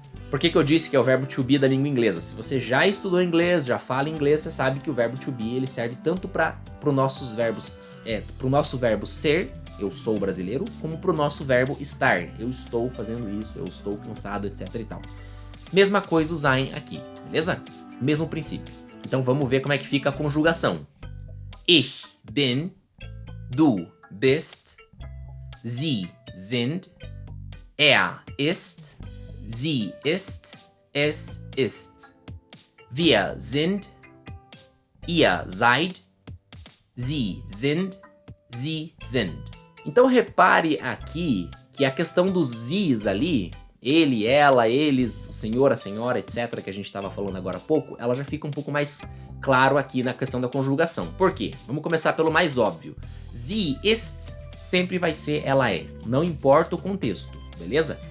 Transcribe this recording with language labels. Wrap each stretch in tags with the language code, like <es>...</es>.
<pt>Por que eu disse que é o verbo to be da língua inglesa? Se você já estudou inglês, já fala inglês, você sabe que o verbo to be ele serve tanto para pro nosso verbo ser, eu sou brasileiro, como pro nosso verbo estar, eu estou fazendo isso, eu estou cansado, etc e tal. Mesma coisa o sein aqui, beleza? Mesmo princípio. Então vamos ver como é que fica a conjugação.</pt> <de>Ich bin, du bist, sie sind, er ist, sie ist, es ist. Wir sind, ihr seid, sie sind, sie sind.</de> <pt>Então repare aqui que a questão dos zis ali, ele, ela, eles, o senhor, a senhora, etc, que a gente estava falando agora há pouco, ela já fica um pouco mais claro aqui na questão da conjugação. Por quê? Vamos começar pelo mais óbvio.</pt> <de>Sie ist</de> <pt>sempre vai ser ela é, não importa o contexto, beleza?</pt>